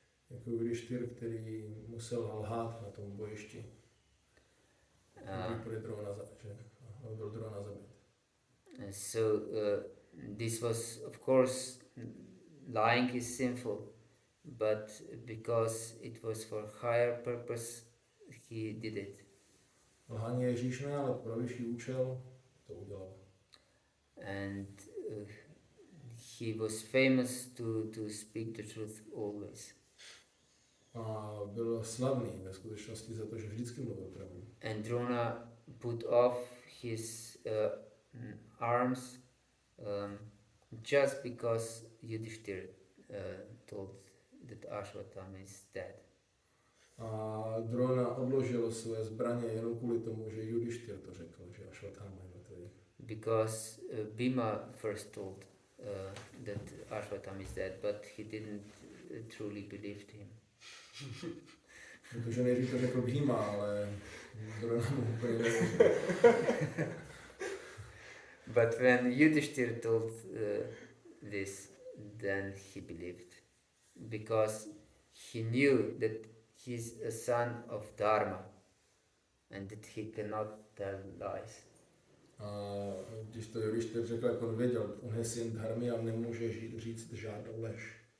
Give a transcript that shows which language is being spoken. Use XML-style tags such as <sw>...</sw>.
<cs>Jako Yudhishthir, který musel lhát na tom bojišti, aby byl Drona zabit.</cs> <en>So this was, of course, lying is sinful, but because it was for higher purpose, he did it.</en> <cs>Lhání je hříšné, ale pro vyšší účel to udělal.</cs> <en>And he was famous to speak the truth always.</en> <cs>A byl slavný ve skutečnosti za to, že vždycky mluvil pravdu.</cs> <en>And Drona put off his arms just because Yudhishthir told that Ashwatthama is dead.</en> <cs>A Drona odložil své zbraně jenom kvůli tomu, že Yudhishthir to řekl, že Ashwatthama je mrtvý.</cs> <en>Because Bhima first told that Ashwatthama is dead, but he didn't truly believe him.</en> <cs>Protože nejdřív to řekl Bhima, ale Drona mu úplně nevěřil.</cs> <en>But when Yudhishthir told this, then he believed, because he knew that he's a son of Dharma and that he cannot tell lies.</en> <cs>A když to Yudhishthir řekl, jak on věděl, on je syn Dharmy a nemůže říct žádnou lež.</cs>